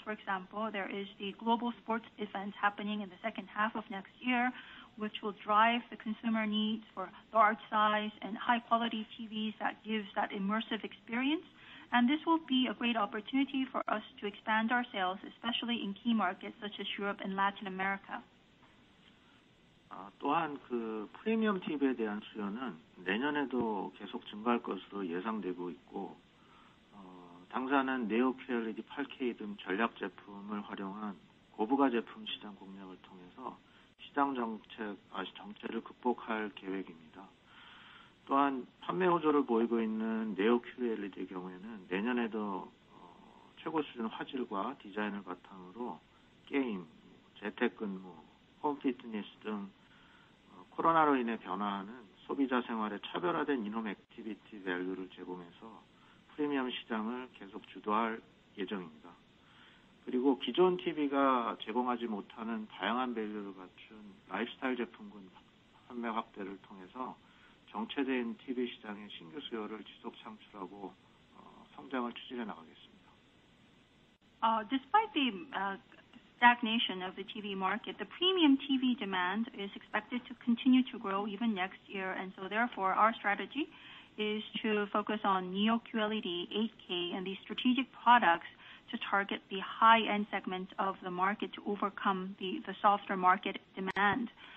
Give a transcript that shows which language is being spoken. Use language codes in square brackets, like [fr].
[en] For example, there is the global sports event happening in the second half of next year, which will drive the consumer needs for large size and high quality TVs that gives that immersive experience. And this will be a great opportunity for us to expand our sales, especially in key markets such as Europe and Latin America. [ko] 또한 그 프리미엄 TV에 대한 수요는 내년에도 계속 증가할 것으로 예상되고 있고, 당사는 네오 QLED 8K 등 전략 제품을 활용한 고부가 제품 시장 공략을 통해서 시장 정체를 극복할 계획입니다. 또한 판매 호조를 보이고 있는 네오 QLED의 경우에는 내년에도 최고 수준 화질과 디자인을 바탕으로 게임, 재택근무, 홈 피트니스 등 코로나로 인해 변화하는 소비자 생활에 차별화된 이놈 액티비티 밸류를 제공해서 프리미엄 시장을 계속 주도할 예정입니다. 그리고 기존 TV가 제공하지 못하는 다양한 밸류를 갖춘 라이프스타일 제품군 판매 확대를 통해서 정체된 TV 시장의 신규 수요를 지속 창출하고 성장을 추진해 나가겠습니다. [en] Despite the stagnation of the TV market, the premium TV demand is expected to continue to grow even next year, and so therefore our strategy is to focus on Neo QLED 8K and these strategic products to target the high-end segment of the market to overcome the softer market demand.